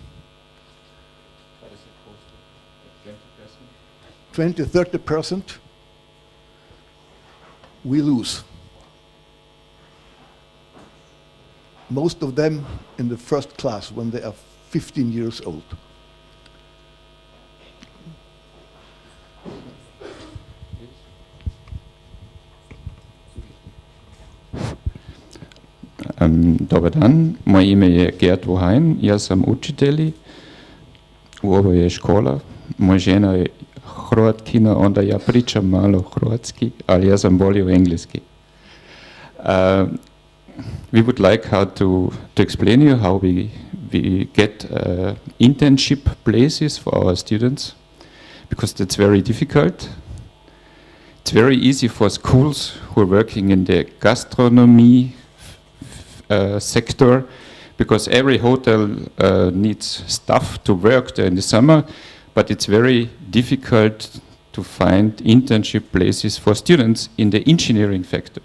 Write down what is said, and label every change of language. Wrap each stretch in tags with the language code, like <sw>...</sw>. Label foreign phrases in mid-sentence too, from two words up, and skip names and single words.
<en>20-30% we lose. Most of them in the first class when they are 15 years old.</en> <hr>Dobar dan, moje ime je Gerd Wochein, ja sam učitelj u ovoj škola. Moja žena je Hrvatkina, onda ja pričam malo hrvatski, ali ja sam bolje u engleski.</hr> <en>We would like to explain you how we get internship places for our students, because that's very difficult. It's very easy for schools who are working in the gastronomy sector, because every hotel needs staff to work there in the summer, but it's very difficult to find internship places for students in the engineering sector.</en>